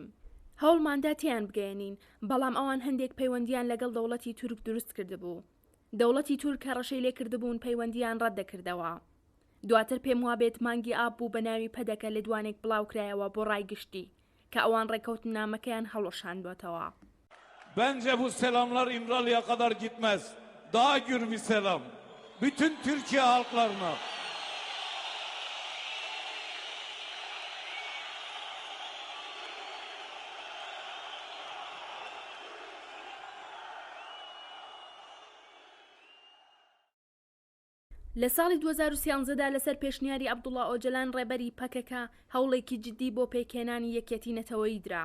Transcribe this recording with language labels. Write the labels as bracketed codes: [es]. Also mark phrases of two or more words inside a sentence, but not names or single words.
[ckb] هەوڵماندا تیان بگەێنین، بەڵام ئەوان هەندێک پەیوەندیان لەگەڵ دەوڵەتی تورک دروست کردبوو. دەوڵەتی تورک کە ڕەشەی لێ کردبوون پەیوەندیان ڕەت دەکردەوە. دواتر پێم وابێت مانگی ئاب بوو بە ناوی پەدەکە لە دوانێک بڵاوکرایەوە بۆ ڕایگشتی کە ئەوان ڕێکەوتنامەکەیان هەڵۆشاندوەتەوە. [tr] Bence bu selamlar İmralı'ya kadar gitmez. Daha gür bir selam. Bütün Türkiye halklarına. [ckb] لە ساڵی 2013دا لەسەر پێشنیاری عەبدوڵڵا ئۆجەلان ڕێبەری پەکەکە هەوڵێکی جدی بۆ پێکهێنانی یەکێتی نەتەوەیی درا.